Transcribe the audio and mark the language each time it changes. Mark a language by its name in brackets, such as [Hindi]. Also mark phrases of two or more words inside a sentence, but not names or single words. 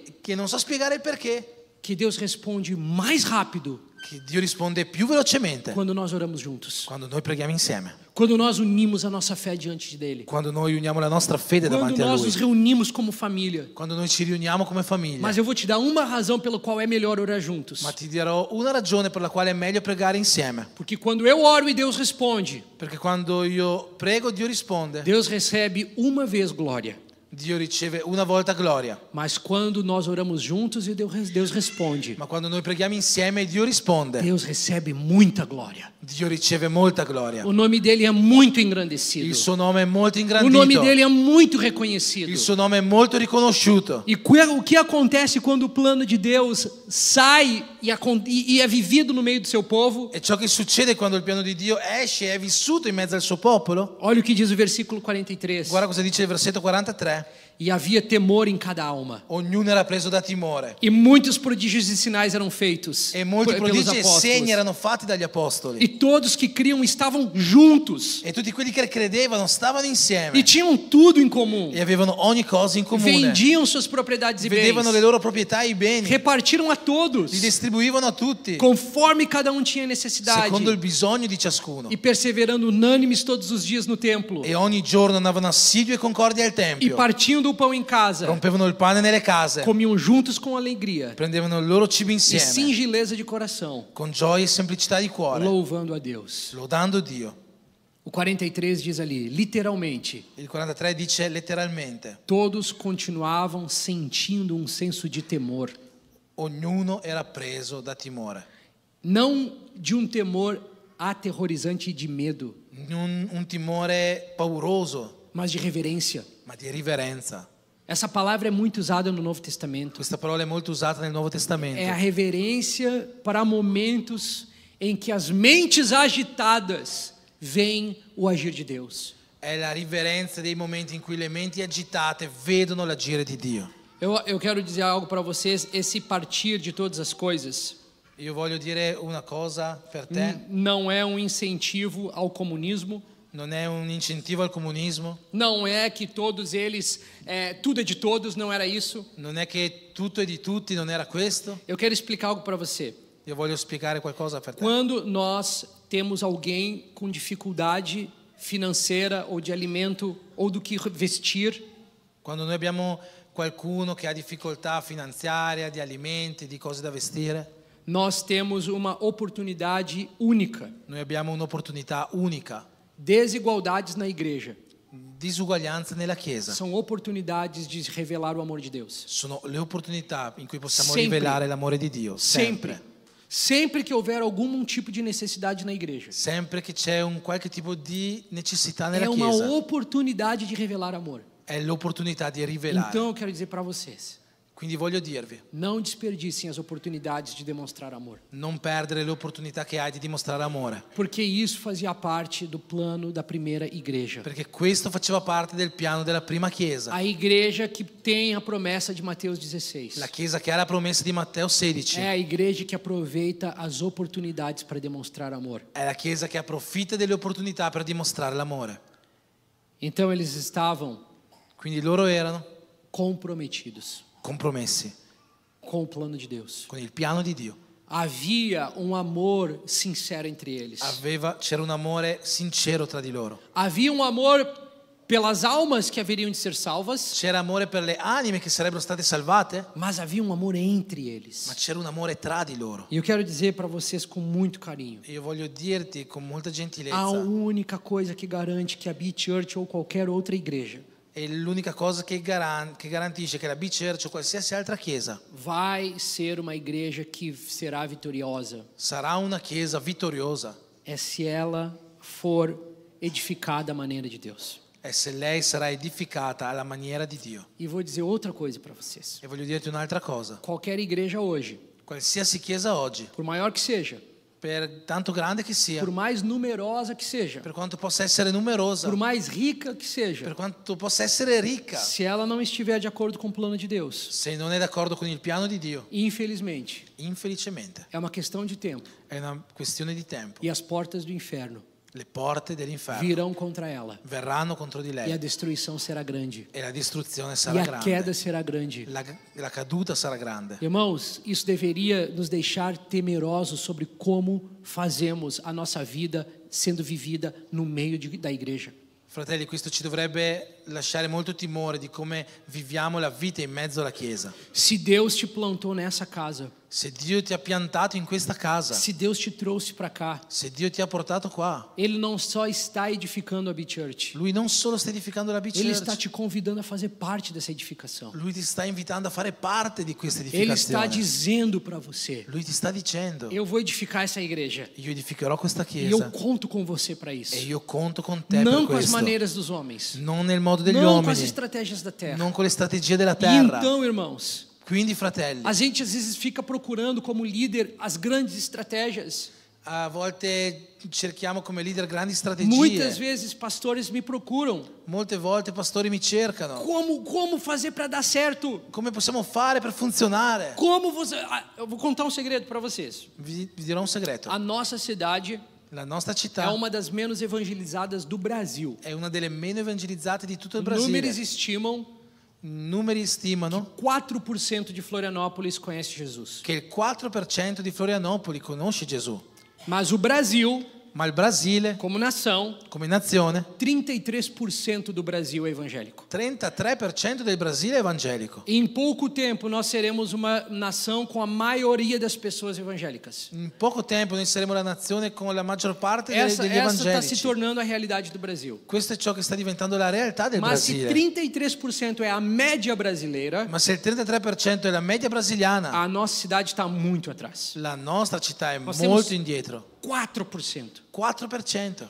[Italian] che non so spiegare il perché, [Portuguese] que Deus responde mais rápido [Italian] che Dio risponde più velocemente [Portuguese] quando nós oramos juntos, [Italian] quando noi preghiamo insieme, [Portuguese] quando nós unimos a nossa fé diante dele, [Italian] quando noi uniamo la nostra fede [Portuguese] quando [Italian] davanti a [Portuguese] nós nos [Italian] Lui, [Portuguese] reunimos como família. [Italian] quando noi ci riuniamo come famiglia. [Portuguese] Mas eu vou te dar uma razão pela qual é melhor orar juntos. [Italian] Ma ti dirò una ragione per la quale è meglio pregare insieme, [Portuguese] Porque quando eu oro e Deus responde, [Italian] perché quando io prego Dio risponde, [Portuguese] Deus recebe uma vez glória. [Italian] Dio riceve una volta gloria, [Portuguese] Mas quando nós oramos juntos e Deus responde, [Italian] ma quando noi preghiamo insieme Dio risponde, [Portuguese] Deus recebe muita glória. [Italian] Dio riceve molta gloria. [Portuguese] O nome dele é muito engrandecido. [Italian] Il suo nome è molto [Portuguese] O [Italian] ingrandito, [Portuguese] nome dele é muito reconhecido. [Italian] il suo nome è molto riconosciuto. [Portuguese] E o que acontece quando o plano de Deus sai e é vivido no meio do seu povo? [Italian] E ciò che succede quando il piano di Dio esce e è vissuto in mezzo al suo popolo? [Portuguese] Olha o que diz o versículo 43. [Italian] Guarda cosa dice il versetto 43. [Portuguese] E havia temor em cada alma. [Italian] Ognuno era preso da timore [Portuguese] E muitos prodígios e sinais eram feitos [Italian] e molti [Portuguese] pelos [Italian] prodigi e [Portuguese] apóstolos. [Italian] segni erano fatti dagli apostoli. [Portuguese] E todos que criam estavam juntos [Italian] E tutti quelli che credevano stavano [Portuguese] e [Italian] insieme [Portuguese] tinham tudo em comum. [Italian] e avevano ogni cosa in comune. [Portuguese] Vendiam suas propriedades e bens, [Italian] Vedevano le loro proprietà e i beni, [Portuguese] repartiram a todos [Italian] li distribuivano a tutti [Portuguese] conforme cada um tinha necessidade [Italian] secondo il bisogno di ciascuno. [Portuguese] e perseverando unânimes todos os dias no templo [Italian] E ogni giorno andavano assidui e concordi al [Portuguese] e [Italian] tempio, [Portuguese] partindo o pão em casa, [Italian] rompevano il pane nelle case, [Portuguese] comiam juntos com alegria [Italian] prendevano il loro cibo [Portuguese] e [Italian] insieme [Portuguese] singeleza de coração, [Italian] con gioia e semplicità di cuore, [Portuguese] louvando a Deus. [Italian] lodando Dio. [Portuguese] O 43 diz ali, literalmente, [Italian] Il 43 dice letteralmente: [Portuguese] todos continuavam sentindo um senso de temor. [Italian] ognuno era preso da timore, [Portuguese] Não de um temor aterrorizante e de medo, [Italian] un timore pauroso, [Portuguese] mas de reverência. [Italian] ma di riverenza. [Portuguese] Essa palavra é muito usada no Novo Testamento. [Italian] Questa parola è molto usata nel Nuovo Testamento. [Portuguese] É a reverência para momentos em que as mentes agitadas veem o agir de Deus. [Italian] È la riverenza dei momenti in cui le menti agitate vedono l'agire di Dio. [Portuguese] Eu quero dizer algo para vocês, esse partir de todas as coisas [Italian] Io voglio dire una cosa per te, [Portuguese] não é um incentivo ao comunismo, [Italian] non è un incentivo al comunismo, [Portuguese] não é que todos eles, tudo é de todos, não era isso. [Italian] non è che tutto è di tutti, non era questo. [Portuguese] Eu quero explicar algo para você. [Italian] Io voglio spiegare qualcosa per te. [Portuguese] Quando nós temos alguém com dificuldade financeira ou de alimento ou do que vestir, [Italian] Quando noi abbiamo qualcuno che ha difficoltà finanziaria, di alimenti, di cose da vestire, [Portuguese] nós temos uma oportunidade única. [Italian] noi abbiamo un'opportunità unica. [Portuguese] Desigualdades na igreja [Italian] Disuguaglianze nella Chiesa. [Portuguese] são oportunidades de revelar o amor de Deus. [Italian] Sono le opportunità in cui possiamo [Portuguese] Sempre. [Italian] rivelare l'amore di Dio. Sempre. [Portuguese] Sempre que houver algum tipo de necessidade na igreja, [Italian] Sempre che c'è un qualche tipo di necessità nella [Portuguese] é uma [Italian] Chiesa, [Portuguese] oportunidade de revelar amor. [Italian] è l'opportunità di rivelare. [Portuguese] Então eu quero dizer para vocês, [Italian] Quindi voglio dirvi, [Portuguese] não desperdicem as oportunidades de demonstrar amor, [Italian] non perdere l'opportunità che hai di dimostrare amore, [Portuguese] porque isso fazia parte do plano da primeira igreja. [Italian] perché questo faceva parte del piano della prima Chiesa. [Portuguese] A igreja que tem a promessa de Mateus 16. [Italian] La Chiesa che ha la promessa di Matteo 16. [Portuguese] É a igreja que aproveita as oportunidades para demonstrar amor. [Italian] È la Chiesa che approfitta delle opportunità per dimostrare l'amore. [Portuguese] Então eles estavam [Italian] Quindi loro erano [Portuguese] comprometidos [Italian] compromessi [Portuguese] com o plano de Deus. [Italian] con il piano di Dio. [Portuguese] Havia um amor sincero entre eles. [Italian] C'era un amore sincero tra di loro. [Portuguese] Havia um amor pelas almas que haveriam de ser salvas, [Italian] C'era amore per le anime che sarebbero state salvate, [Portuguese] mas havia um amor entre eles. [Italian] ma c'era un amore tra di loro. [Portuguese] E eu quero dizer para vocês com muito carinho, [Italian] E io voglio dirti con molta [Portuguese] a [Italian] gentilezza, [Portuguese] única coisa que garante que a B-Church ou qualquer outra igreja [Italian] è l'unica cosa che garantisce che la B-Church o qualsiasi altra chiesa [Portuguese] vai ser uma igreja que será vitoriosa [Italian] sarà una chiesa vittoriosa [Portuguese] é se ela for edificada à maneira de Deus. [Italian] è se lei sarà edificata alla maniera di Dio. [Portuguese] E vou dizer outra coisa para vocês. [Italian] E voglio dirti un'altra cosa. [Portuguese] Qualquer igreja hoje, [Italian] Qualsiasi chiesa oggi, [Portuguese] por maior que seja, [Italian] per tanto grande che sia, [Portuguese] por mais numerosa que seja, [Italian] per quanto possa essere numerosa, [Portuguese] por mais rica que seja, [Italian] per quanto possa essere ricca, [Portuguese] se ela não estiver de acordo com o plano de Deus, [Italian] se non è d'accordo con il piano di Dio, [Portuguese] infelizmente, [Italian] infelicemente, [Portuguese] é uma questão de tempo [Italian] è una questione di tempo. [Portuguese] e as portas do inferno [Italian] Le porte dell'inferno [Portuguese] virão contra ela [Italian] verranno contro di [Portuguese] e a [Italian] lei [Portuguese] destruição será grande [Italian] e la distruzione [Portuguese] e [Italian] sarà [Portuguese] a [Italian] grande. [Portuguese] queda será grande. [Italian] La caduta sarà grande. [Portuguese] Irmãos, isso deveria nos deixar temerosos sobre como fazemos a nossa vida sendo vivida no meio da igreja. [Italian] Fratelli, questo ci dovrebbe lasciare molto timore di come viviamo la vita in mezzo alla Chiesa. [Portuguese] Se Deus te plantou nessa casa, [Italian] Se Dio ti ha piantato in questa casa, [Portuguese] se Deus te trouxe para cá, [Italian] se Dio ti ha portato qua, [Portuguese] Ele não só está edificando a B-Church, [Italian] Lui non solo sta edificando la [Portuguese] Ele está [Italian] B-Church, [Portuguese] te convidando a fazer parte dessa edificação. [Italian] Lui ti sta invitando a fare parte di questa [Portuguese] Ele está [Italian] edificazione. [Portuguese] dizendo para você: [Italian] Lui ti sta dicendo, [Portuguese] eu vou edificar essa igreja [Italian] io edificherò questa [Portuguese] e eu [Italian] Chiesa [Portuguese] conto com você para isso. [Italian] e io conto con te [Portuguese] Não [Italian] per [Portuguese] com as [Italian] questo. [Portuguese] maneiras dos homens, [Italian] Non nel modo degli [Portuguese] não com as [Italian] uomini, [Portuguese] estratégias da terra. [Italian] non con le strategie della [Portuguese] E [Italian] terra. [Portuguese] então, irmãos, [Italian] Quindi, fratelli, [Portuguese] a gente às vezes fica procurando como líder as grandes estratégias. [Italian] a volte cerchiamo come leader grandi [Portuguese] Muitas [Italian] strategie. [Portuguese] vezes pastores me procuram. [Italian] Molte volte pastori mi cercano. [Portuguese] Como fazer para dar certo? [Italian] Come possiamo fare per funzionare? [Portuguese] Como você? Eu vou contar um segredo para vocês. [Italian] Vi dirò un segreto. [Portuguese] A nossa cidade [Italian] La nostra [Portuguese] é [Italian] città [Portuguese] uma das menos evangelizadas do Brasil. [Italian] è una delle meno evangelizzate di tutto il [Portuguese] Números [Italian] Brasile. [Portuguese] estimam [Italian] Numeri stimano [Portuguese] 4% de Florianópolis conhece Jesus. [Italian] che il 4% di Florianopoli conosce Gesù. [Portuguese] Mas o Brasil, [Italian] Ma il Brasile, [Portuguese] como nação, [Italian] come nazione, [Portuguese] 33% do Brasil é evangélico. [Italian] 33% del Brasile è evangelico. [Portuguese] Em pouco tempo nós seremos uma nação com a maioria das pessoas evangélicas. [Italian] In poco tempo noi saremo la nazione con la maggior parte [Portuguese] Essa [Italian] degli [Portuguese] está se [Italian] evangelici. [Portuguese] tornando a realidade do Brasil. [Italian] Questo è ciò che sta diventando la realtà del [Portuguese] Mas se [Italian] Brasile. [Portuguese] 33% é a média brasileira, [Italian] Ma se il 33% è la media brasiliana, [Portuguese] a nossa cidade está muito atrás. [Italian] la nostra città è [Portuguese] Nós [Italian] molto [Portuguese] temos [Italian] indietro. [Portuguese] 4%. [Italian] 4%.